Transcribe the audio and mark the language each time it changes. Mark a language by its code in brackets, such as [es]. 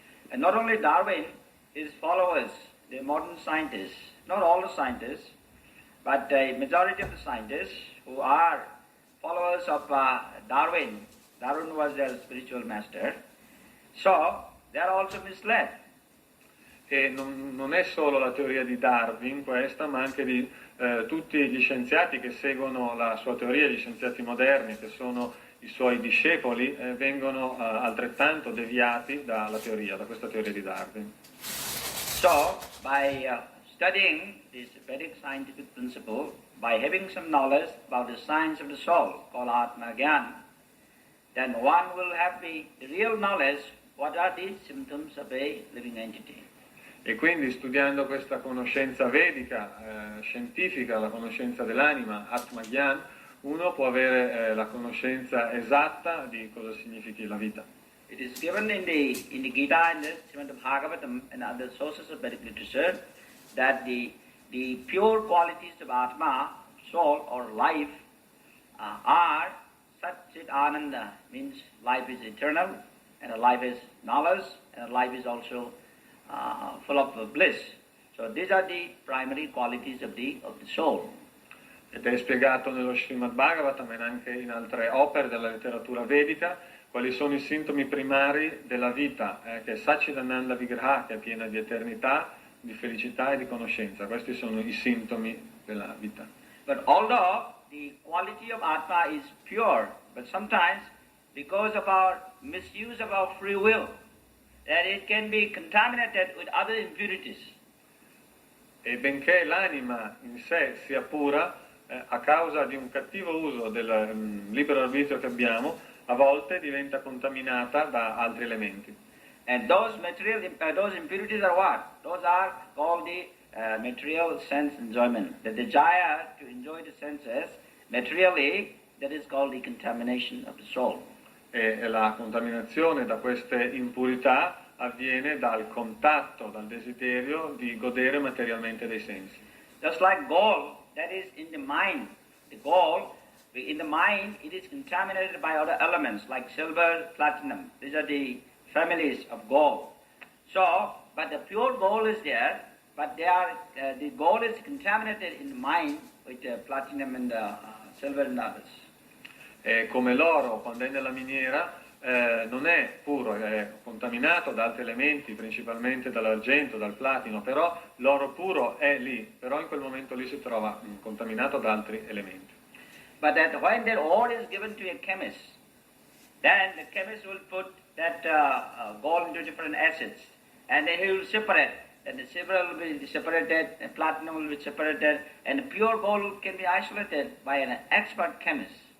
[en] And not only Darwin, his followers, the modern scientists, not all the scientists, but a majority of the scientists who are followers of Darwin. Darwin was their spiritual master. So they are also misled. [it] E non è solo la teoria di Darwin questa, ma anche di tutti gli scienziati che seguono la sua teoria, gli scienziati moderni, che sono i suoi discepoli, vengono altrettanto deviati dalla teoria, da questa teoria di Darwin. [en] So, by studying this Vedic scientific principle, by having some knowledge about the science of the soul, called Atma Gyan, then one will have the real knowledge what are the symptoms of a living entity. [it] E quindi studiando questa conoscenza vedica, scientifica, la conoscenza dell'anima, Atma Gyan, uno può avere la conoscenza esatta di cosa significhi la vita. [en] It is given in the Gita, in the Srimad Bhagavatam and other sources of Vedic literature that the pure qualities of Atma, soul or life, are Sat Chit Ananda, means life is eternal, and a life is knowledge, and a life is also full of bliss. So these are the primary qualities of the soul. [it] Ed è spiegato nello Srimad Bhagavatam e anche in altre opere della letteratura vedica quali sono i sintomi primari della vita, che è Satchidananda Vigraha, che è piena di eternità, di felicità e di conoscenza. Questi sono i sintomi della vita. [en] But although the quality of Atma is pure, but sometimes because of our misuse of our free will, that it can be contaminated with other impurities. [it] E benché l'anima in sé sia pura, a causa di un cattivo uso del libero arbitrio che abbiamo, a volte diventa contaminata da altri elementi. [en] And those those impurities are what? Those are called the material sense enjoyment. The desire to enjoy the senses materially, that is called the contamination of the soul. [it] E la contaminazione da queste impurità avviene dal contatto, dal desiderio di godere materialmente dei sensi. [en] Just like gold that is in the mind, the gold in the mind it is contaminated by other elements like silver, platinum. These are the families of gold. So, but the pure gold is there, but the gold is contaminated in the mind with platinum and silver and others. [it] Come l'oro, quando è nella miniera, non è puro, è contaminato da altri elementi, principalmente dall'argento, dal platino, però l'oro puro è lì, però in quel momento lì si trova contaminato da altri elementi. [en] But that when that ore is given to a chemist, then the chemist will put that gold into different acids, and then he will separate. And the silver will be separated, and platinum will be separated, and the pure gold can be isolated by an expert chemist.